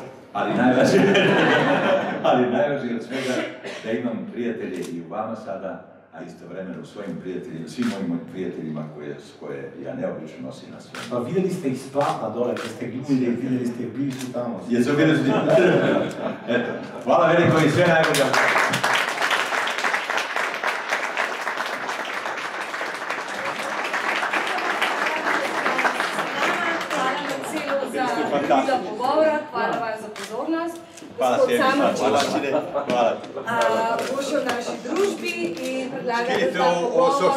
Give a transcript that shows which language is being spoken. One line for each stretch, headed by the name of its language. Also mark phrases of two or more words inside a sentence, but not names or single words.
Croatian: Ali najvažnije od svega da imam prijatelje i u vama sada, a istovremeno u svojim prijateljima, svim mojim prijateljima koje ja neobično nosim na sve. Pa vidjeli ste ih s platna dole, kad ste glumili, vidjeli ste ih, bili su tamo. Jesu bili su Eto, hvala veliko i sve najbolje.
Slovenian: Za pogovor, hvala vam za pozornost. Hvala sebi, hvala. Ušel v naši družbi in predlagam, da